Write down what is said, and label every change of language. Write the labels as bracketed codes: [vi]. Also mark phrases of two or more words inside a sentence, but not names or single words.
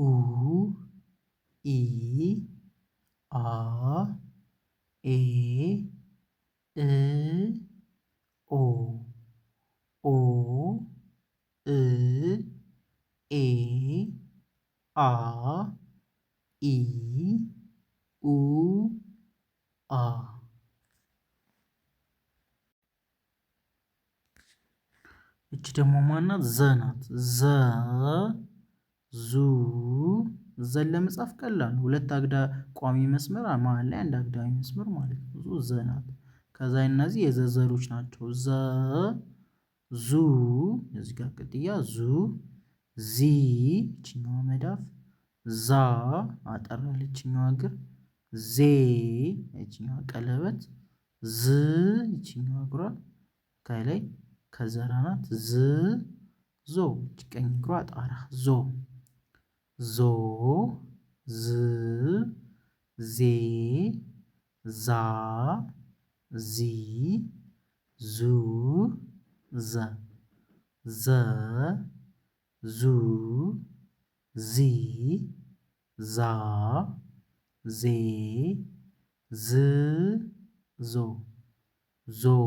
[am] ኢ አ ኤ እ ኦ ኦ እ ኤ አ ኢ ኡ አ እቺ ደግሞ ማናት? ዘ ናት። ዘ ዙ ዘን ለመጻፍ ቀላል ነው። ሁለት ቋሚ መስመር መሃል ላይ አንድ አግዳሚ መስመር ማለት ነው። ዘ ናት። ከዛ እነዚህ የዘዘሮች ናቸው። ዘ ዙ እዚህ ጋር ቅጥያ ዙ ዚ ይችኛዋ መዳፍ ዛ አጠር ያለችኛዋ እግር ዜ ይችኛዋ ቀለበት ዝ ይችኛዋ እግሯ ከላይ ከዘራ ናት። ዝ ዞ ቀኝ እግሯ ጣራ ዞ ዞ ዝ ዜ ዛ ዚ ዙ ዘ ዘ ዙ ዚ ዛ ዜ ዝ ዞ ዞ